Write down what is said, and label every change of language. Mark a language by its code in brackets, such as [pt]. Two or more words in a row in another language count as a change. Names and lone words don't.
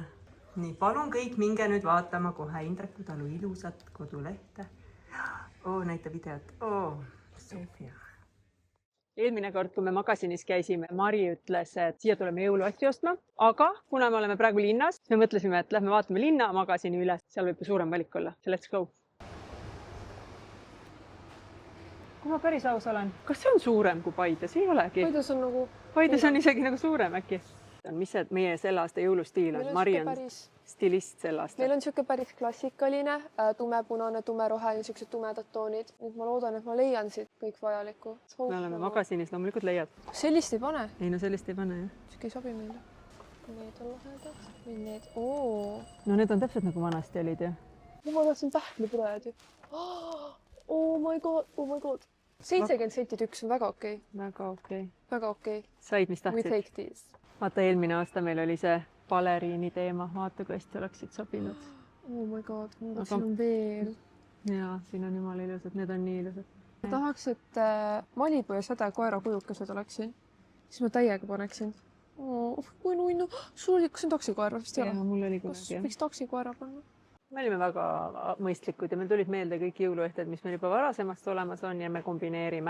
[et] Nii, palun kõik minge nüüd vaatama kohe Hindreku talu ilusat kodulehte. Näita videot. Sofia. Eelmine kord, kui me magasinis käisime, Mari ütles, et siia tuleme jõuluasju ostma, aga kuna me oleme praegu linnas, siis me mõtlesime, et lähme vaatame linna magasini üles, seal võib suurem valik olla. [en] Let's go! [et] Kui ma päris aus olen, kas see on suurem kui Paides? Ei olegi. Paides on nagu... Paides on isegi nagu suurem äkki. mis see meie selle aasta jõulustiil on? Mari on stilist selle aasta. Meil on niisugune päris klassikaline, tumepunane, tumeroheline, niisugused tumedad toonid. Nüüd ma loodan, et ma leian siit kõik vajalikku. Me oleme magasinis, loomulikult leiad. Sellist ei pane. Ei no sellist ei pane, jah. Niisugune ei sobi meile. Need on lahedad. Need, No need on täpselt nagu vanasti olid, jah. Ma tahtsin pähklipured ju. [en] Oh my god. [et] 70 sentit üks on väga okei. Väga okei. Väga okei. Said, mis [en] We [et] tahtsid? [en] take these. [et] Vaata, eelmine aasta meil oli see baleriini teema. Vaata, kui hästi oleksid sobinud. [en] Oh my god, [et] siin on veel. Jaa, siin on jumala ilusad. Need on nii ilusad. Ma tahaks, et Malibu ja Säde koera kujukesed oleksid. Siis ma täiega paneksin. Kui nunnu. Sul oli, kas on taksikoera? Vist ei ole. Mul oli kunagi, jah. Võiks taksikoera panna? Me olime väga mõistlikud ja meil tulid meelde kõik jõuluehted, mis meil juba varasemast olemas on ja me kombineerime.